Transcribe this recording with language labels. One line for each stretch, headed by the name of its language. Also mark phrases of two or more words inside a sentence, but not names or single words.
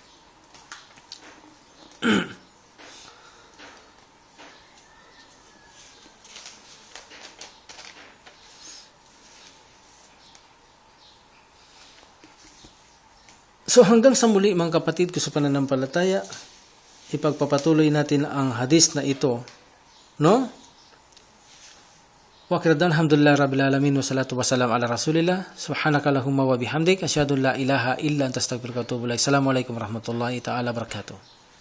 Filipino: So hanggang sa muli mga kapatid ko sa pananampalataya, ipagpapatuloy natin ang hadith na ito, no?
Arabic: وآخرًا الحمد لله رب العالمين والصلاة والسلام على رسول الله سبحانك اللهم وبحمدك أشهد أن لا إله إلا أنت أستغفرك وأتوب إليك. السلام عليكم ورحمة الله تعالى وبركاته.